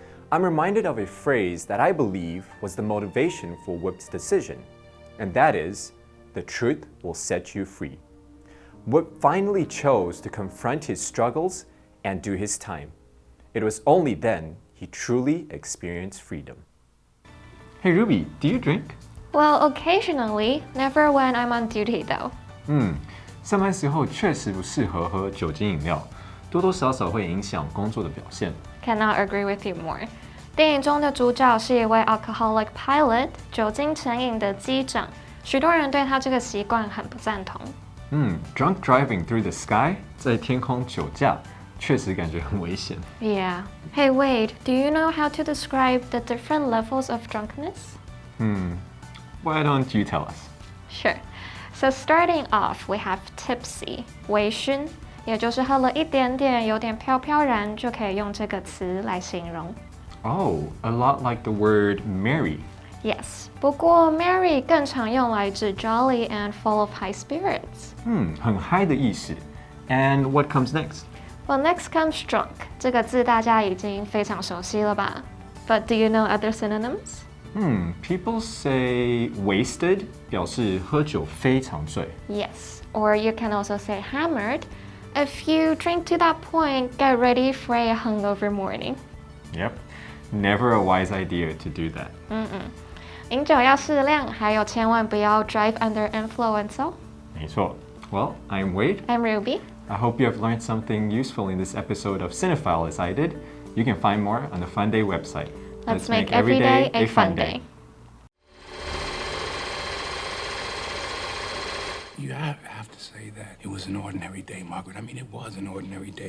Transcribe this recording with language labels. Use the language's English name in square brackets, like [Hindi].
[English] I'm reminded of a phrase that I believe was the motivation for Whip's decision, and that is, the truth will set you free. Whip finally chose to confront his struggles and do his time. It was only then he truly experienced freedom. Hey Ruby, do you drink? Well, occasionally, never when I'm on duty though. [Chinese] 上班时候确实不适合喝酒精饮料，多多少少会影响工作的表现。 [English] Cannot agree with you more. [Chinese] 电影中的主角是一位 [English] alcoholic pilot， [Chinese] 酒精成瘾的机长，许多人对他这个习惯很不赞同。 [English] Drunk driving through the sky， [Chinese] 在天空酒驾，确实感觉很危险。 [English] Yeah. Hey Wade, do you know how to describe the different levels of drunkenness? Why don't you tell us? Sure. So starting off, we have tipsy, [Chinese] 微醺，也就是喝了一点点，有点飘飘然，就可以用这个词来形容。 [English] Oh, a lot like the word merry. Yes. [Chinese] 不过 merry 更常用来指 [English] jolly and full of high spirits. [Chinese] 很嗨的意思。 [English] And what comes next? Well, next comes drunk. [Chinese] 这个字大家已经非常熟悉了吧？ [English] But do you know other synonyms? People say wasted [Chinese] 表示喝酒非常醉。 [English] Yes. Or you can also say hammered. If you drink to that point, get ready for a hungover morning. Yep. Never a wise idea to do that. [Chinese] 饮酒要适量，还有千万不要 [English] drive under influence [Chinese] 哦。没错。 [English] Well, I'm Wade. I'm Ruby. I hope you have learned something useful in this episode of Cinephile as I did. You can find more on the FUNDAY website. Let's make every day a fun day. You have to say that it was an ordinary day, Margaret. I mean, it was an ordinary day.